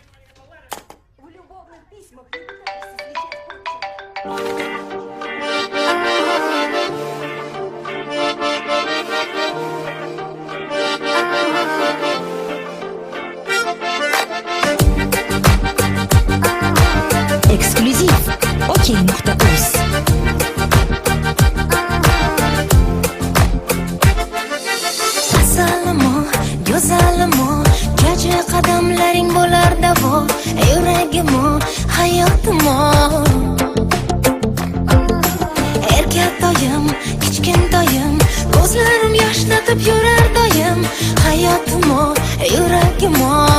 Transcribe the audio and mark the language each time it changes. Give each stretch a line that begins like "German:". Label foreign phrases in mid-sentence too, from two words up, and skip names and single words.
Russian: В любовных письмах не пытаешься сличать почерк. Эксклюзив. Окей.uz.
Uzbek: Asalimo, go'zalimo, jaji qadamlaring bo'lar davo, yuragimo, hayotimo. Erkatoyim, kichkintoyim, ko'zlarim yoshlatib yurar doim, hayotimo, yuragimo.